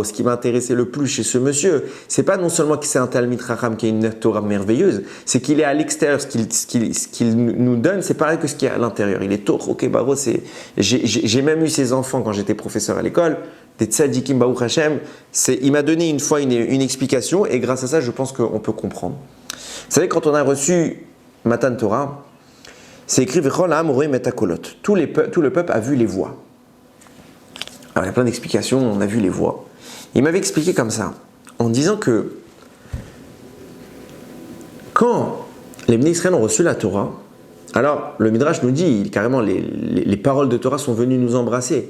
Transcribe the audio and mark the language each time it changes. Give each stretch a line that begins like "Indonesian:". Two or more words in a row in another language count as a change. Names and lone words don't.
French: Ce qui m'a intéressé le plus chez ce monsieur, c'est pas non seulement que c'est un
Hebrew: תלמיד חכם
French: qui a une Torah merveilleuse, c'est qu'il est à l'extérieur, ce qu'il nous donne, c'est pareil que ce qu'il y a à l'intérieur. Il est
Hebrew: תוכו כברו.
French: J'ai même eu ses enfants quand j'étais professeur à l'école, des tzadikim
Hebrew: ברוך השם.
French: Il m'a donné une fois une explication, et grâce à ça, je pense qu'on peut comprendre. Vous savez, quand on a reçu
Hebrew: מתן תורה,
French: c'est écrit
Hebrew: וכל העם רואים את הקולות.
French: Tout le peuple a vu les voix. Alors il y a plein d'explications, on a vu les voix. Il m'avait expliqué comme ça, en disant que quand les
Hebrew: בני ישראל
French: ont reçu la Torah, alors le Midrash nous dit carrément les paroles de Torah sont venues nous embrasser.